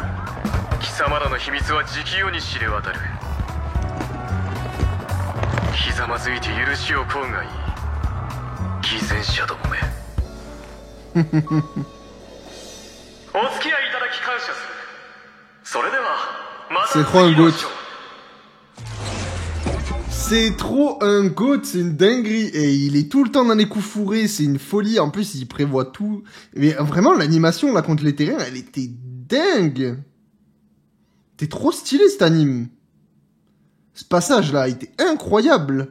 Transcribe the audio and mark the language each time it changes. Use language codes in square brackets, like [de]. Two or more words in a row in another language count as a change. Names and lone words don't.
[ja] 貴様らの秘密は直世に知れ渡る。ひざまずいて許しを請うがいい。偽善者どもめ。お付き合いいただき感謝する。それではまた次のショー。 [fr] C'est trop un goat, c'est une dinguerie. Et il est tout le temps dans les coups fourrés, c'est une folie. En plus, il prévoit tout. Mais vraiment, l'animation, là, contre les terrains, elle était dingue. T'es trop stylé, cet anime. Ce passage-là, il était incroyable.